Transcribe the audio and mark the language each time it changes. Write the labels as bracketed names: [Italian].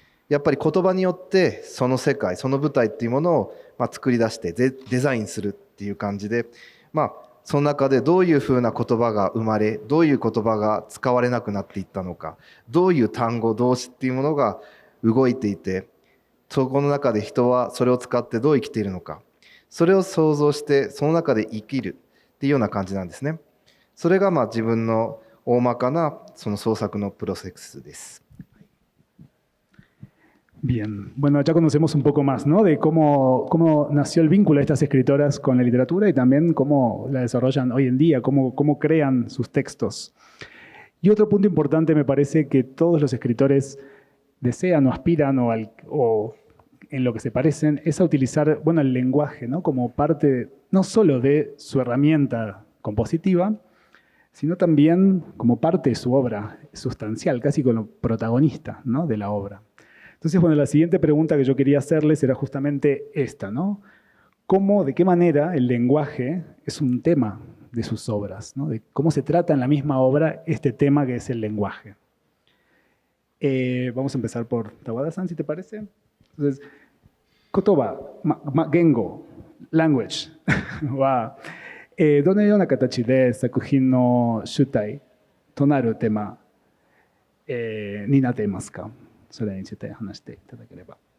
[Japanese] やっぱり言葉によってその世界、その舞台っていうものを作り出してデザインするっていう感じで、その中でどういうふうな言葉が生まれ、どういう言葉が使われなくなっていったのか、どういう単語、動詞っていうものが動いていて、そこの中で人はそれを使ってどう生きているのか、それを想像してその中で生きるっていうような感じなんですね。それが自分の大まかなその創作のプロセスです。 [Spanish] Bien, bueno, ya conocemos un poco más, ¿no? De cómo nació el vínculo de estas escritoras con la literatura y también cómo la desarrollan hoy en día, cómo crean sus textos. Y otro punto importante me parece que todos los escritores desean o aspiran o en lo que se parecen es a utilizar, bueno, el lenguaje, ¿no? Como parte no solo de su herramienta compositiva, sino también como parte de su obra sustancial, casi como protagonista, ¿no? De la obra. Entonces, bueno, la siguiente pregunta que yo quería hacerles era justamente esta, ¿no? De qué manera el lenguaje es un tema de sus obras, ¿no? De cómo se trata en la misma obra este tema que es el lenguaje. Vamos a empezar por Tawada-san, si te parece. Entonces, [Japanese] kotoba, gengo, [English] language, [Japanese] wa, どのような形で作品の主体となるテーマ、になっていますか？それについて話していただければ。